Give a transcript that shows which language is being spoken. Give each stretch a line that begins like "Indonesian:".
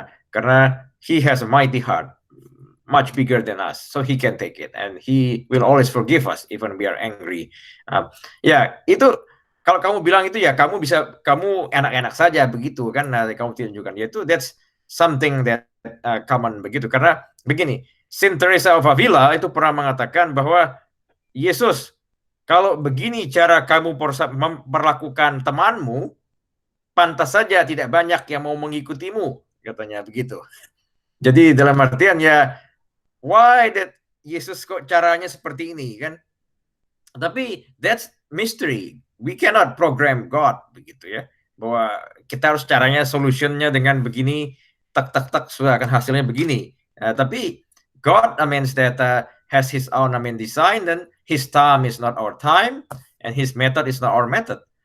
English: Karena He has a mighty heart, much bigger than us, so He can take it, and He will always forgive us even we are angry.
Indonesian: Ya, itu kalau kamu bilang itu ya kamu enak-enak saja begitu kan, kamu tunjukkan yaitu
English: that's something that common
Indonesian: begitu. Karena begini, Saint Teresa of Avila itu pernah mengatakan bahwa Yesus, kalau begini cara kamu memperlakukan temanmu, pantas saja tidak banyak yang mau mengikutimu, katanya begitu. Jadi dalam artian ya,
English: why that
Indonesian: Yesus kok caranya seperti ini kan? Tapi
English: that's mystery. We cannot program God
Indonesian: begitu ya. Bahwa kita harus caranya solutionnya dengan begini, tak sudah akan hasilnya begini. Tapi
English: God, that has His own design,
Indonesian: dan
English: His time is not our time, and His method is not our method.